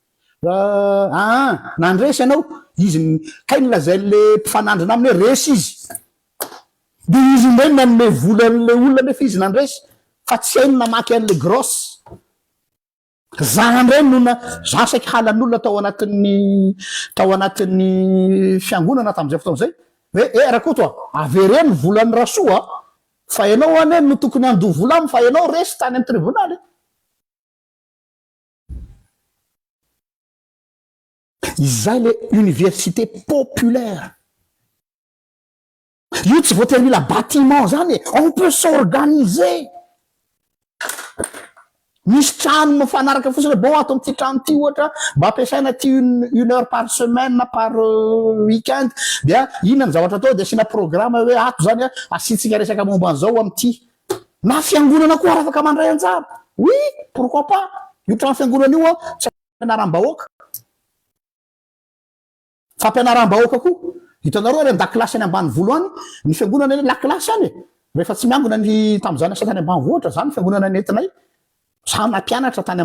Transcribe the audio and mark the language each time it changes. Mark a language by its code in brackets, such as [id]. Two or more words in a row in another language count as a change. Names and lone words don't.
[mg] nandresy ianao izy kay nylazay le mpifanandrina aminy hoe resy izy de izy ndray nanome vola an'le olona nefa izy nandresy fa tsy hainy namaky an'le grosse zany nona za saiky halan'olona tao anatin'ny fiangonana tam'izay fotoana zay hoe rakoa toa avereny volan'ny rasoa fa ianao ane no tokony ando volamy fa ianao resy tany amin'ny tribunaly izay le [fr] université populaire [mg] io tsy voatery mila bâtiment zany [fr] on peut s'organiser [mg] misy trano mifanaraka fotsiny bon ato am'ty trano ty ohatra mba ampiasaina ty [fr] une heure par semaine par week-end [mg] dia inona ny zavatra atao de sina programme hoe ato zany asitsika resaka momba an'izao am'ty na fiangonana koa raha afaka mandray anjara [fr] oui pourquoi pas [mg] io trano fiangonana io tsy ampianaram-bahoaka fa ampianaram-bahoaka koa hitanareo ary an-dakilasy any ambany volohany ny fiangonana any lakilasy any rehefa tsy miangona ny tam'izany asa tany ambany vohatra zany fiangonana nentinay sa nampianatra tany